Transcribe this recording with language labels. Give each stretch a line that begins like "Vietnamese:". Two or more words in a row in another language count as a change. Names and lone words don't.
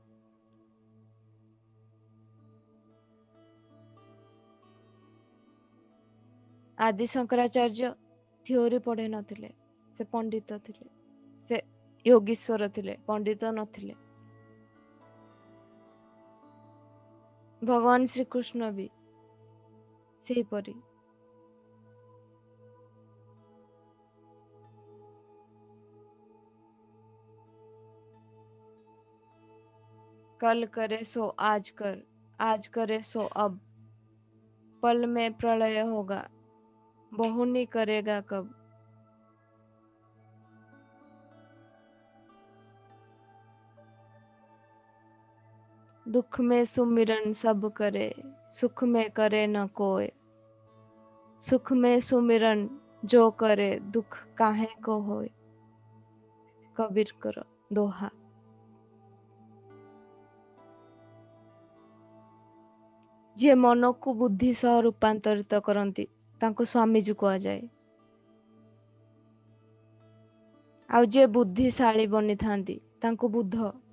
Odia: ଆଦି ଶଙ୍କରାଚାର୍ଯ୍ୟ ଥିଓରି ପଢେଇ ନଥିଲେ, ସେ ପଣ୍ଡିତ ଥିଲେ, ସେ ଯୋଗୀଶ୍ୱର ଥିଲେ, ପଣ୍ଡିତ ନଥିଲେ। ଭଗବାନ ଶ୍ରୀକୃଷ୍ଣ ବି ସେହିପରି।
Hindi: कल करे सो आज कर, आज करे सो अब, पल में प्रलय होगा, बहुनी करेगा कब। दुख में सुमिरन सब करे, सुख में करे न कोय, सुख में सुमिरन जो करे, दुख काहे को होय।
Odia: କବୀର କର ଦୋହା। ଯିଏ ମନକୁ ବୁଦ୍ଧି ସହ ରୂପାନ୍ତରିତ କରନ୍ତି ତାଙ୍କୁ ସ୍ୱାମୀଜୀ କୁହାଯାଏ। ଆଉ ଯିଏ ବୁଦ୍ଧିଶାଳୀ ବନିଥାନ୍ତି ତାଙ୍କୁ ବୁଦ୍ଧ।